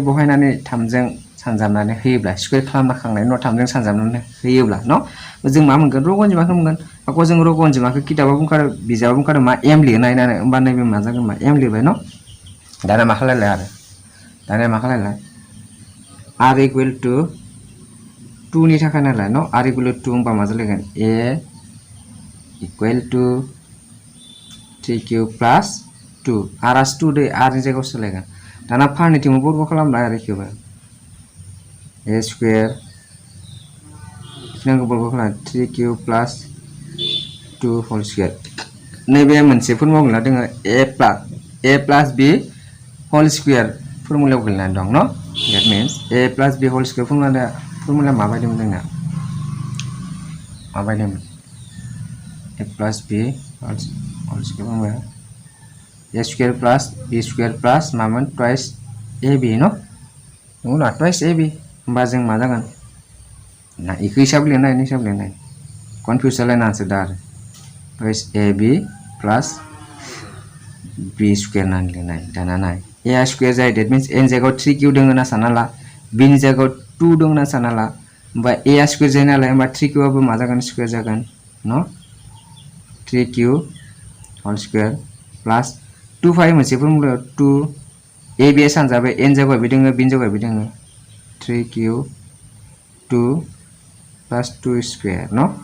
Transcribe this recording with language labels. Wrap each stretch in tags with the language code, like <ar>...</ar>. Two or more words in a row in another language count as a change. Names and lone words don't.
<brx>बहायनानै 3 जों सानजाबनानै होयोब्ला स्क्वायर खालामना खांनायनि उनाव 3 जों सानजाबनानै होयोब्ला न जों मा मोनगोन रग' अनजिमाखौ मोनगोन आको जों रग' अनजिमाखौ किताबाव बुंखादों बिजाबाव बुंखादों मा m लिरनाय होननानै होमबा नैबे मा जागोन मा m लिरबाय न दाना मा खालायलाय आरो दाना मा खालायलाय r</brx> <en>equal to</en> <brx>2 नि थाखाय नालाय न r</brx> <en>equal to</en> <brx>2 होनबा मा जालायगोन a</brx> <en>equal to</en> <brx>3q प्लस 2 r आ 2 दे r नि जायगायाव सोलायगोन दाना फारनैथिंबो बर्ग खालामबाय आरो इखौबो a स्क्वायर इखिनांगौ बर्ग खालाम 3q प्लस 2</brx> <en>whole square</en> <brx>नैबे मोनसे फर्मुला दङ</brx> <en>a plus b whole square</en> <brx>फर्मुलायाव गोलैनानै दं न</brx> <en>that means a plus b whole square</en> <brx>फर्मुला माबायदिमोन जोंना माबायदिमोन</brx> <en>a plus b whole square फर्मुला a square plus b square plus मामोन twice ab</en> <brx>न नंगौना</brx> <en>twice ab</en> <brx>होमबा जों मा जागोन ना इखौ हिसाब लिरनाय कनफ्यूज जालायनासो दा आरो</brx> <en>twice ab plus</en> <brx>b square होननानै लिरनाय दाना नाय a स्क्वायर जायो</brx> <en>that means</en> <brx>n जायगायाव 3q दङ होनना सानना ला b नि जायगायाव 2 दङ होनना सानना ला होमबा a स्क्वायर जायो नालाय होमबा 3q आबो मा जागोन स्क्वायर जागोन न 3q</brx> <en>whole square plus 2</en> <brx>फाय मोनसे फर्मुलायाव 2 a b सानजाबाय n जायगायाव बे दङ b नि जायगायाव बे दङ 3q</brx> <en>2 plus 2 square</en> <brx>न</brx>